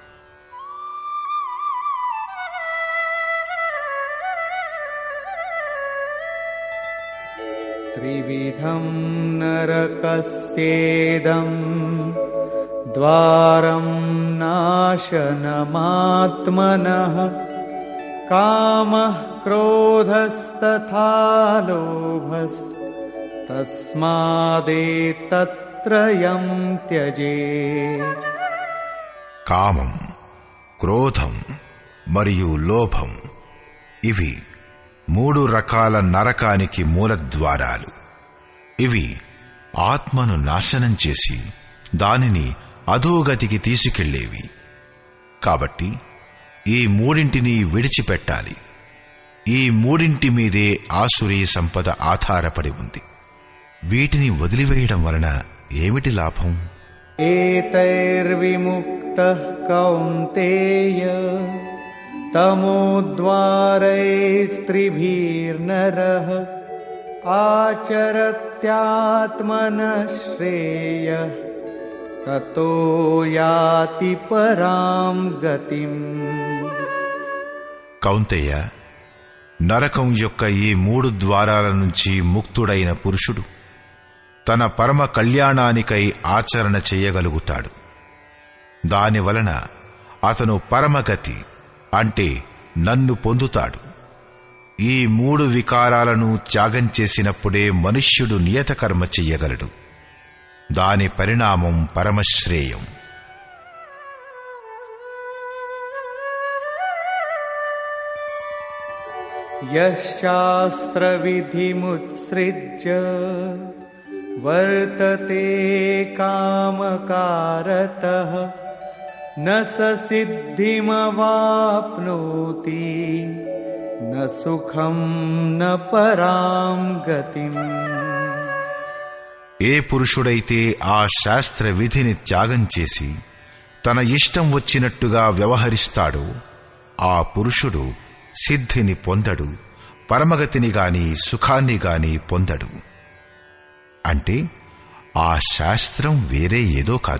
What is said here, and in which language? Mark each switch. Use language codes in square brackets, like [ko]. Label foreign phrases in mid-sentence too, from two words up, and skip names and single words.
[sa] త్రివిధం నరకస్యేదం ద్వారం నాశనమాత్మనః కామః క్రోధస్తథా లోభస్ తస్మాదేతత్ त्रयं त्यजेत्. [te] కామం, క్రోధం మరియు లోభం ఇవి 3 రకాల నరకానికి మూలద్వారాలు. ఇవి ఆత్మను నాశనం చేసి దానిని అధోగతికి తీసుకెళ్లేవి. కాబట్టి ఈ 3 విడిచిపెట్టాలి. ఈ 3 మీదే ఆసురీ సంపద ఆధారపడి ఉంది. వీటిని వదిలివేయడం వలన ఏమిటి లాభం? [sa] एतैर्विमुक्तः कौन्तेय तमोद्वारैस्त्रिभिर्नरः आचरत्यात्मनः श्रेयः ततो याति परां गतिम्. [te] కౌంతేయ, నరకం యొక్క ఈ 3 ద్వారాల నుంచి ముక్తుడైన పురుషుడు తన పరమ కళ్యాణానికై ఆచరణ చేయగలుగుతాడు. దానివలన అతను పరమగతి అంటే నన్ను పొందుతాడు. ఈ 3 వికారాలను త్యాగం చేసినప్పుడే మనుష్యుడు నియతకర్మ చెయ్యగలడు. దాని పరిణామం పరమశ్రేయం. [sa] यशास्त्रविधिमुत्सृज्य वर्तते कामकारतः न स सिद्धिमवाप्नोति न सुखं न परां गतिम्. [te] ఏ పురుషుడైతే ఆ శాస్త్ర విధిని త్యాగం చేసి తన ఇష్టం వచ్చినట్టుగా వ్యవహరిస్తాడో ఆ పురుషుడు సిద్ధిని పొందడు, పరమగతిని గాని సుఖాన్ని గాని పొందడు. అంటే ఆ శాస్త్రం వేరే ఏదో కాదు.